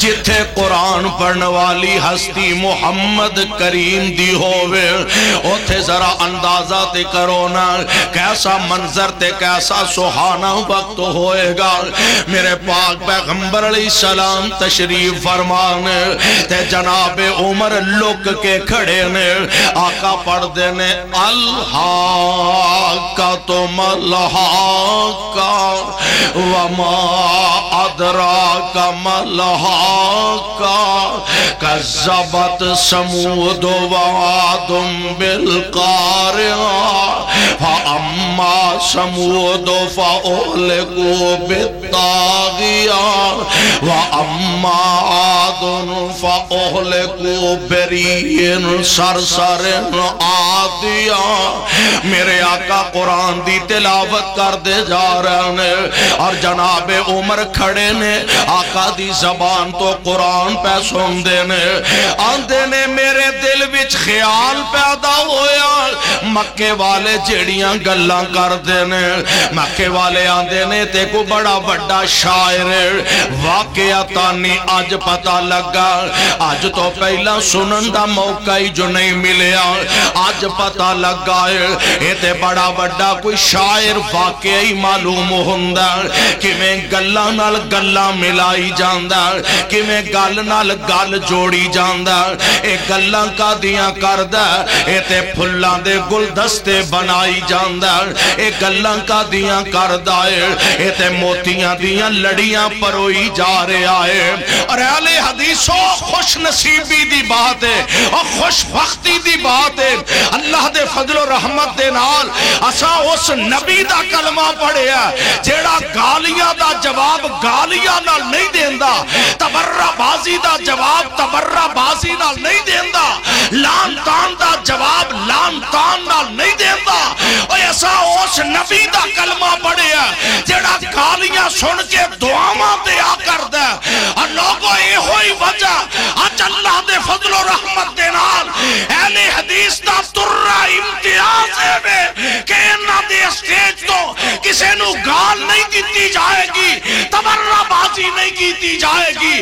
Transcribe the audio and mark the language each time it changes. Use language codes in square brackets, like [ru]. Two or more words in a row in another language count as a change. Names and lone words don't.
[pa] جتھے قرآن پڑھنے والی ہستی محمد کریم دی ہووے اوتھے ذرا اندازہ تے کرو نا کیسا منظر تے کیسا سہانا وقت ہوئے گا۔ میرے پاک پیغمبر [ar] علیہ السلام [pa] تشریف فرمانے تے جناب عمر لک کے کھڑے نے، آقا پڑھ دینے [ar] الحاقہ تو ملحاقہ وما ادراک ملحاقہ کذبت سمود وعاد بالقارعہ فاما سمود فاہلکوا بالطاغیہ واما عاد فاہلکوا برریح صرصر عاتیہ۔ [pa] میرے آقا قرآن دی تلاوت کر دے جا رہے ہیں اور جناب عمر کھڑے نے، آقا دی زبان تو قرآن پہ سن دینے آندے نے۔ میرے دل وچ خیال پیدا ہویا مکے والے جیڑیاں گلاں کر دینے، مکے والے آندے نے تے کو بڑا بڑا شاعر واقعاتانی آج پتہ لگا، آج تو پہلا سنن دا موقع ہی جو نہیں ملیا، آج پتہ لگا ہے تے بڑا بڑا کوئی شاعر واقعی معلوم ہوندہ کہ میں گلاں نال گلاں ملائی جاندہ، کہ میں گل نال گل جوڑی جاندہ، اے گلاں کا دیاں کردہ تے پھلاں دے گلدستے بنائی جاندہ، اے گلاں کا دیاں کردہ تے موتیاں دیاں لڑیاں پروئی جا رہے آئے۔ اور اہل حدیثوں خوش نصیبی دی بات ہے اور خوش بختی دی بات ہے، اللہ دے فضل و رحمت دے نال اسا اس نبی دا کلمہ پڑھیا جیڑا گالیاں دا جواب گالیاں نال نہیں دیندہ، تبرہ بازی دا جواب تبرہ بازی نال نہیں دیندہ، لان تان دا جواب لان تان نال نہیں دیندہ۔ اور ایسا اس نبی دا کلمہ پڑھیا جیڑا گالیاں سن کے دعاواں دیا کر دے۔ اور لوگوں یہ ہوئی وجہ آج اللہ دے فضل و رحمت دے نال اہل حدیث دا ترہ امتیاز ہے کہ انہاں دے اسٹیج تو کسے نو گال نہیں دیتی جائے گی، تبرہ بازی نہیں کیتی جائے گی۔